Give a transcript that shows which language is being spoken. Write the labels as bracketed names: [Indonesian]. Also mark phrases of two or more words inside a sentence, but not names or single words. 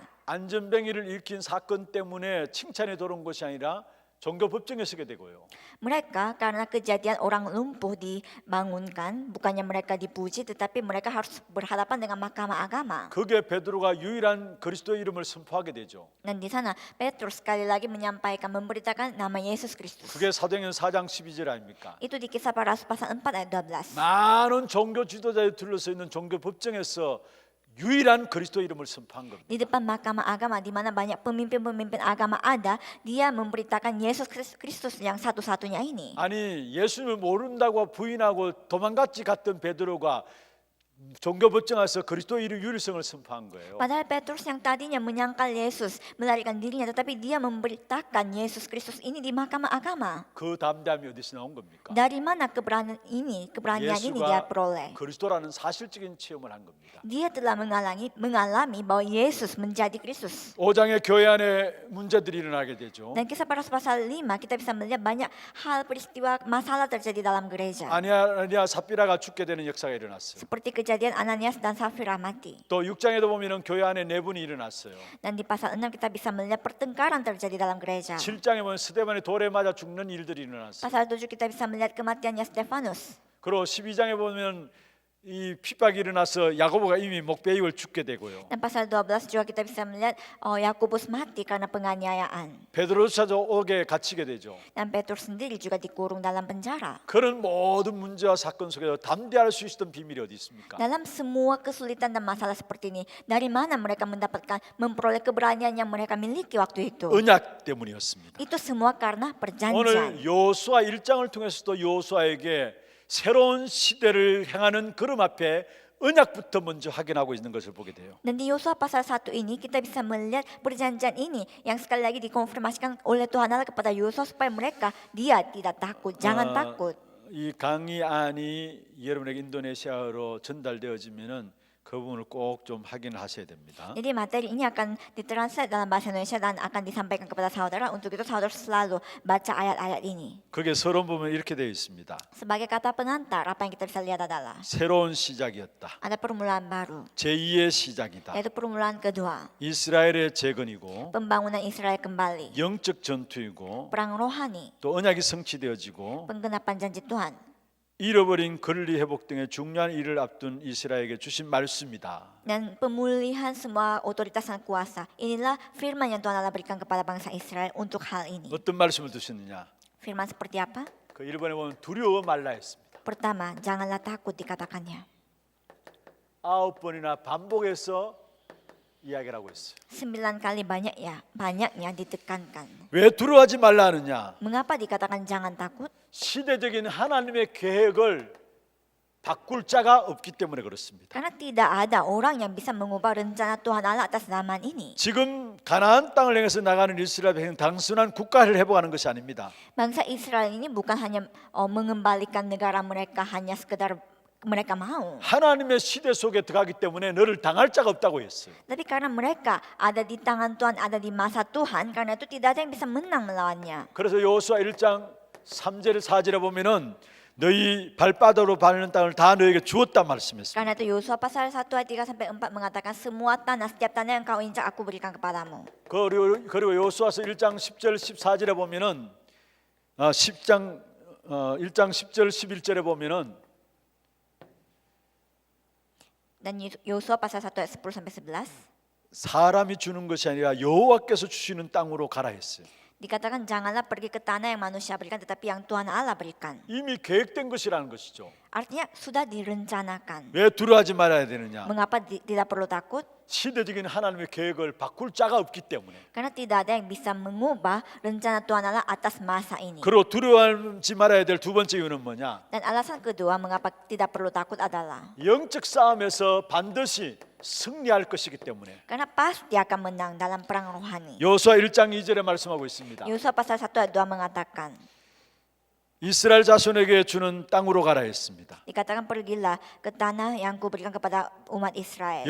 [Korean] 안전뱅이를 일으킨 사건 때문에 칭찬에 돌아온 것이 아니라 종교 법정에 서게 되고요. [Indonesian] Mereka karena kejadian orang lumpuh dibangunkan, bukannya mereka dipuji tetapi mereka harus berhadapan dengan mahkamah agama. [Korean] 그게 베드로가 유일한 그리스도 이름을 선포하게 되죠. [Indonesian] Dan di sana Petrus sekali lagi menyampaikan, memberitakan nama Yesus Kristus. [Korean] 그게 사도행전 4장 12절 아닙니까? [Indonesian] Itu di kisah para rasul pasal 4 ayat 12. [Korean] 많은 종교 지도자에 둘러서 있는 종교 법정에서 유일한 그리스도 이름을 선포한 겁니다. [Indonesian] Di depan mahkamah agama di mana banyak pemimpin-pemimpin agama ada, dia memberitakan Yesus Kristus yang satu-satunya ini. [Korean] 아니 예수님을 모른다고 부인하고 도망갔지 갔던 베드로가 종교 법정에서 그리스도 이름 유일성을 선포한 거예요. [Indonesian] Padahal Petrus yang tadinya menyangkal Yesus, melarikan dirinya, tetapi dia memberitakan Yesus Kristus ini di mahkamah agama. [Korean] 그 담대함이 어디서 나온 겁니까? [Indonesian] Dari mana keberanian ini dia [Korean] 예수가 [Indonesian] peroleh? [Korean] 그리스도라는 사실적인 체험을 한 겁니다. [Indonesian] Dia telah mengalami bahwa Yesus menjadi Kristus. [Korean] 5장의 교회 안에 문제들이 일어나게 되죠. [Indonesian] Dan kisah para rasul pasal 5 kita bisa melihat banyak hal peristiwa masalah terjadi dalam gereja. [Korean] 아니야 삽비라가 죽게 되는 역사가 일어났어요. [Indonesian] Seperti kejadian Ananias dan Safira mati. [Korean] 또 6장에도 보면은 교회 안에 내분이 일어났어요. [Indonesian] Dan di pasal 6 kita bisa melihat pertengkaran terjadi dalam gereja. [Korean] 7장에 보면 스데반이 돌에 맞아 죽는 일들이 일어났어요. [Indonesian] Pasal 7 kita bisa melihat kematiannya Stefanus. [Korean] 그리고 12장에 보면 이 핍박이 일어나서 야고보가 이미 목베이를 죽게 되고요. [Indonesian] Dan pasal 12 juga kita bisa melihat Yakobus mati karena penganiayaan. [Korean] 베드로조차도 옥에 갇히게 되죠. [Indonesian] Dan Petrus sendiri juga dikurung dalam penjara. [Korean] 그런 모든 문제와 사건 속에서 담대할 수 있었던 비밀이 어디 있습니까? [Indonesian] Dalam semua kesulitan dan masalah seperti ini, dari mana mereka memperoleh keberanian yang mereka miliki waktu itu? [Korean] 언약 때문이었습니다. [Indonesian] Itu semua karena perjanjian. [Korean] 오늘 요수아 1장을 통해서도 요수아에게 새로운 시대를 향하는 걸음 앞에 언약부터 먼저 확인하고 있는 것을 보게 돼요. [Indonesian] Dan di Yosua pasal 1 ini kita bisa melihat perjanjian ini yang sekali lagi dikonfirmasikan oleh Tuhan Allah kepada Yosua supaya dia tidak takut, jangan takut. [Korean] 이 강의안이 여러분에게 인도네시아어로 전달되어지면은 그 부분을 꼭 좀 확인하셔야 됩니다. [Indonesian] Jadi materi ini akan ditranslate dalam bahasa Indonesia dan akan disampaikan kepada saudara. Untuk itu saudara selalu baca ayat-ayat ini. [Korean] 그게 서론 보면 이렇게 되어 있습니다. [Indonesian] Sebagai kata pengantar, apa yang kita bisa lihat adalah [Korean] 새로운 시작이었다. [Indonesian] ada permulaan baru, [Korean] 제2의 시작이다. [Indonesian] yaitu permulaan kedua, [Korean] 이스라엘의 재건이고 [Indonesian] pembangunan Israel kembali, [Korean] 영적 전투이고 [Indonesian] perang rohani, [Korean] 또 언약이 성취되어지고 [Indonesian] penggenapan janji Tuhan. [Korean] 잃어버린 권리 회복 등의 중요한 일을 앞둔 이스라엘에게 주신 말씀이다. [Indonesian] Dan pemulihan semua otoritas dan kuasa. Inilah firman yang Tuhan Allah berikan kepada bangsa Israel untuk hal ini. [Korean] 어떤 말씀을 두셨느냐? [Indonesian] Firman seperti apa? [Korean] 그 1번에 보면 두려워 말라 했습니다. [Indonesian] Pertama, janganlah takut dikatakannya. [Korean] 9번이나 반복해서 이야기를 하고 있어요. [Indonesian] 9 kali banyaknya ditekankan. [Korean] 왜 두려워하지 말라 하느냐? [Indonesian] Mengapa dikatakan jangan takut? [Korean] 시대적인 하나님의 계획을 바꿀 자가 없기 때문에 그렇습니다. [Indonesian] Karena tidak ada orang yang bisa mengubah rencana Tuhan Allah atas zaman ini. [Korean] 지금 가나안 땅을 향해서 나가는 이스라엘 백성 단순한 국가를 회복하는 것이 아닙니다. [Indonesian] Bangsa Israel ini bukan hanya mengembalikan negara mereka hanya sekedar mereka mau. [Korean] 하나님의 시대 속에 들어가기 때문에 너를 당할 자가 없다고 했어요. [Indonesian] Tapi karena mereka ada di tangan Tuhan, ada di masa Tuhan, karena itu tidak ada yang bisa menang melawannya. [Korean] 그래서 여호수아 1장 3절 4절에 보면은 너희 발바닥으로 밟는 땅을 다 너에게 주었다 말씀했습니다. [Indonesian] Karena itu Yosua pasal 1 ayat 3 sampai 4 mengatakan semua tanah, setiap tanah yang kau injak aku berikan kepadamu. [Korean] 그리고 여호수아서 1장 10절 14절에 보면은 1장 10절 11절에 보면은 [Indonesian] Dan Yosua pasal 1 ayat 10 sampai 11 [Korean] 사람이 주는 것이 아니라 여호와께서 주시는 땅으로 가라 했어요. [Indonesian] dikatakan janganlah pergi ke tanah yang manusia berikan tetapi yang Tuhan Allah berikan. [Korean] 이미 계획된 것이라는 것이죠. [Indonesian] Artinya sudah direncanakan. [Korean] 왜 두려워하지 말아야 되느냐? [Indonesian] Mengapa tidak perlu takut? [Korean] 시대적인 하나님의 계획을 바꿀 자가 없기 때문에. [Indonesian] Karena tidak ada yang bisa mengubah rencana Tuhan Allah atas masa ini. [Korean] 그리고 두려워하지 말아야 될 두 번째 이유는 뭐냐? [Indonesian] Dan alasan kedua mengapa tidak perlu takut adalah [Korean] 영적 싸움에서 반드시 승리할 것이기 때문에. [Indonesian] karena pasti akan menang dalam perang rohani. [Korean] 여호수아 1장 2절에 말씀하고 있습니다. [Indonesian] Yosua pasal 1 ayat 2 mengatakan, [Korean] 이스라엘 자손에게 주는 땅으로 가라 했습니다. [Indonesian] dikatakan pergilah ke tanah yang kuberikan kepada umat Israel,